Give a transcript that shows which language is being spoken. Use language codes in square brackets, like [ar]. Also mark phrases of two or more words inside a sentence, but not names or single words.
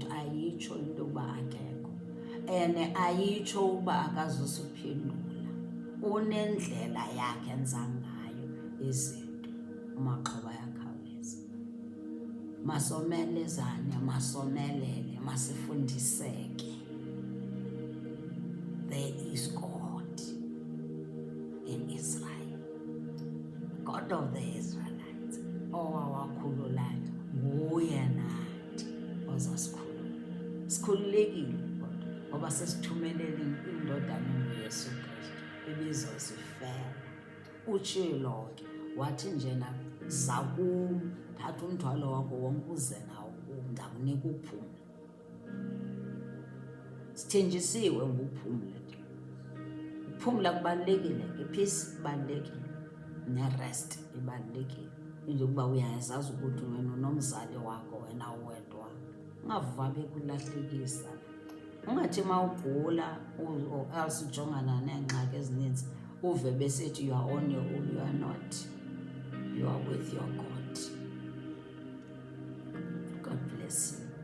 [xh] Ayitsho into yokuba akekho, and ayitsho ukuba akazusiphendula. Unendlela yakhe enza ngayo izinto, umaxhoba yakhawuleza. Masomelezane, masomelele, masifundiseke. [en] There is God in Israel, God of the Israelites, [xh] owawakhululayo, nguye nathi ozasikhulula. Sikhululekile kodwa ngoba sesithumelele indodana nguYesu Kristu ebizosifela. Utshilo ke wathi njena, za kum, thatha umthwalo wakho wonke uze nawo kum, ndakunika uphumla. Sithenjisiwe nguphumla. Uphumla kubalulekile, ipeace ibalulekile, nerest ibalulekile. into yokuba uyazazi ukuthi wena unomzali wakho wena uwedwa. Ungavuka bekulahlekisa. Ungathi uma ugula or else ujongana neengxaki ezininzi uve besithi [en] you are on your own. You are not. [xh] You are with your God. God bless you.